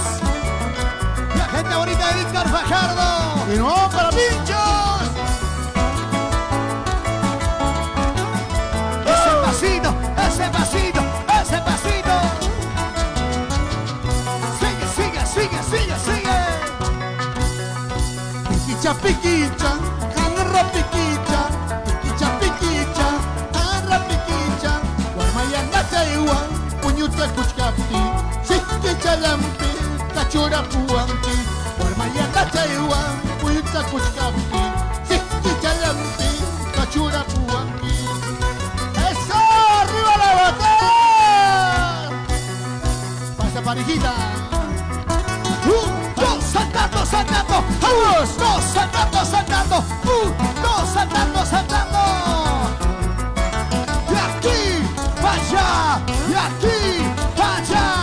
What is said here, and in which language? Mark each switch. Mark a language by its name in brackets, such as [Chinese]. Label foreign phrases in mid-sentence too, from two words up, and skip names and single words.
[Spanish] La gente bonita de Víctor Fajardo. Y no para pinchos. Ese pasito, ese pasito, ese pasito. Sigue, sigue, sigue, sigue, sigue. [Quechua] Piquicha, piquicha, canra piquicha. Piquicha, piquicha, canra piquicha. Guarmayanga chaiwan, puñuta kuchkapti. Sikicha lampi, kachura puanti. Guarmayanga chaiwan, puñuta kuchkapti. Sikicha lampi, kachura puanti. [Spanish] ¡Eso! ¡Arriba la batalla! Pasa parejita. Dos saltando, saltando. Dos saltando, saltando. Dos saltando, saltando. De aquí para allá, de aquí para allá.